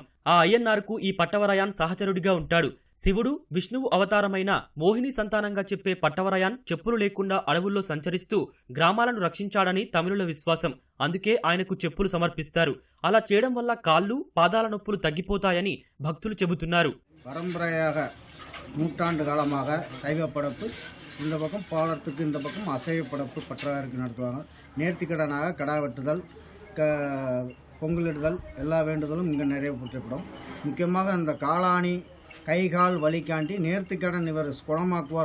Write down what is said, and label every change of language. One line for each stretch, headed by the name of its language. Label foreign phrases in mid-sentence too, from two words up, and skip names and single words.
Telugu: ఆ అయ్యన్నార్కు ఈ పట్టవరయాన్ సహచరుడిగా ఉంటాడు. శివుడు, విష్ణువు అవతారమైన మోహిని సంతానంగా చెప్పే పట్టవరయాన్ చెప్పులు లేకుండా అడవుల్లో సంచరిస్తూ గ్రామాలను రక్షించాడని తమిళుల విశ్వాసం. అందుకే ఆయనకు చెప్పులు సమర్పిస్తారు. అలా చేయడం వల్ల కాళ్ళు, పాదాల నొప్పులు తగ్గిపోతాయని భక్తులు చెబుతున్నారు.
Tamil: பரம்பரையாக நூற்றாண்டு காலமாக சைவ படைப்பு இந்த பக்கம் பாலத்துக்கு இந்த பக்கம் அசைவ படைப்பு பற்றவருக்கு நடத்துவாங்க. நேர்த்திக்கடனாக கடா வெட்டுதல், பொங்கலிடுதல் எல்லா வேண்டுதலும் இங்கே நிறைவேற்றப்படும். முக்கியமாக அந்த காளானி கைகால் வலிக்காண்டி நேர்த்திக்கடன் இவர் குணமாக்குவார்.